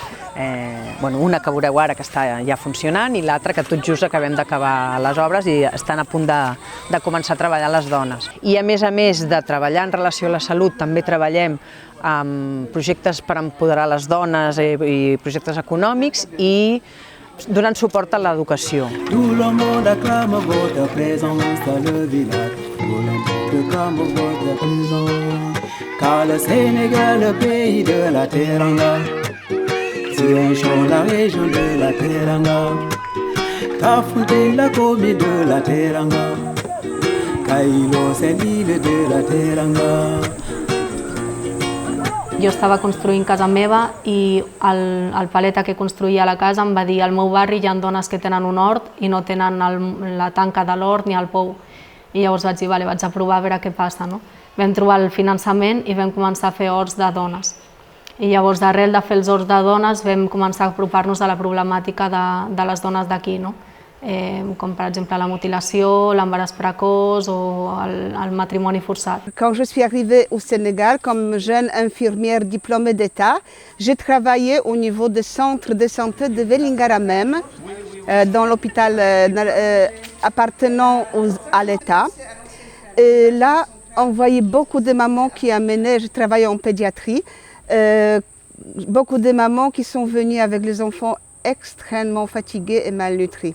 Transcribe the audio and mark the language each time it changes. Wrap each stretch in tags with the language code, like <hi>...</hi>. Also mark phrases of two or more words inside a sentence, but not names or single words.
<ca>Una que veureu ara que està ja funcionant i l'altra que tot just acabem d'acabar les obres i estan a punt de començar a treballar les dones. I a més de treballar en relació a la salut, també treballem amb projectes per empoderar les dones i projectes econòmics i donant suport a l'educació.</ca> <fr>Tout le monde acclame votre présence dans le village. Tout le monde acclame votre présence. Car le Sénégal, le pays de la Teranga, c'est un chant la région de la Teranga. Kafountine, la commune de la Teranga. Kailo, c'est l'île de la Teranga.</fr> <ca>Jo estava construint casa meva i el paleta que construïa la casa em va dir al meu barri hi ha dones que tenen un hort i no tenen la tanca de l'hort ni el pou. I llavors vaig dir, vale, vaig a provar a veure què passa. No? Vam trobar el finançament i vam començar a fer horts de dones. I llavors, d'arrel de fer els horts de dones, vam començar a apropar-nos a la problemàtica de les dones d'aquí, no? Com per exemple la mutilació, l'embaràs precoç o el matrimoni forçat.</ca> <fr>Quand je suis arrivée au Sénégal comme jeune infirmière diplômée d'État, j'ai travaillé au niveau du centre de santé de Vélingara même, dans l'hôpital appartenant à l'État. Et là, on voyait beaucoup de mamans qui amenaient, je travaillais en pédiatrie, beaucoup de mamans qui sont venues avec les enfants extrêmement fatigués et malnutris.</fr>